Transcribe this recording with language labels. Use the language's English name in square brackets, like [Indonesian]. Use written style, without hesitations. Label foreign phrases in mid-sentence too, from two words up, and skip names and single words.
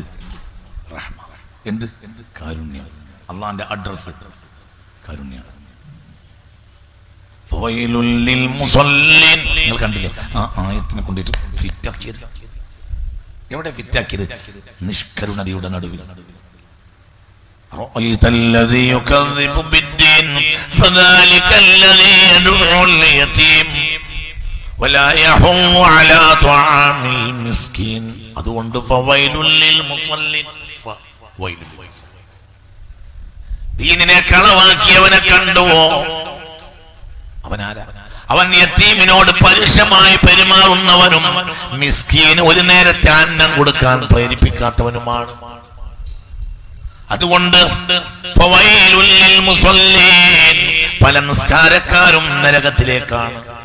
[Malayalam] റഹ്മ. എന്ത്? കാരുണ്യം. അള്ളാന്റെ അഡ്രസ് കാരുണ്യാണ്. നിങ്ങൾ കണ്ടില്ലേ ആ ആയത്തിനെ കൊണ്ടിട്ട് ഫിറ്റാക്കിയത്? എവിടെ ഫിറ്റാക്കിയത്? നിഷ്കരുണതയുടെ നടുവിൽ. [Arabic] رأيت الذي يكذب بالدين فذلك الذي يدعو اليتيم ولا يحض على طعام المسكين. അതുകൊണ്ട് فويل للمصلين. [Malayalam] ദീനിനെ കളവാക്കിയവനെ കണ്ടുവോ? അവനാരാ? അവൻ യതീമിനോട് പരുഷമായി പെരുമാറുന്നവനും മിസ്കീന് ഒരു നേരത്തെ അന്നം കൊടുക്കാൻ പ്രേരിപ്പിക്കാത്തവനുമാണ്. അതുകൊണ്ട് പല നിസ്കാരക്കാരും നരകത്തിലേക്കാണ്.